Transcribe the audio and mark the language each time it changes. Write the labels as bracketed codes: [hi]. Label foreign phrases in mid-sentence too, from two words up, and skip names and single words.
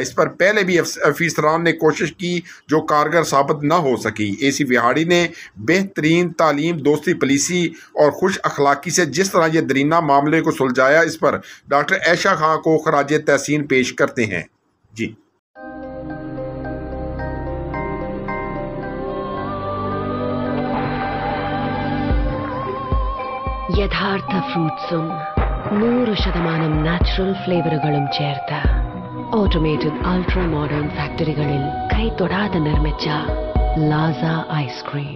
[hi] इस पर पहले भी अफसरान ने कोशिश की जो कारगर साबित न हो सकी। AC विहाड़ी ने बेहतरीन तालीम, दोस्ती, पॉलिसी और खुश अखलाकी से जिस तरह ये दरीना मामले को सुलझाया, इस पर डॉक्टर ऐशा खां को खराज तहसीन पेश करते हैं। जी [ml] യഥാർത്ഥ ഫ്രൂട്ട്സും 100% നാച്ചുറൽ ഫ്ലേവറുകളും ചേർത്ത [en] automated ultra modern [ml] ഫാക്ടറികളിൽ കൈതൊടാതെ നിർമ്മിച്ച ലാസ ഐസ്ക്രീം.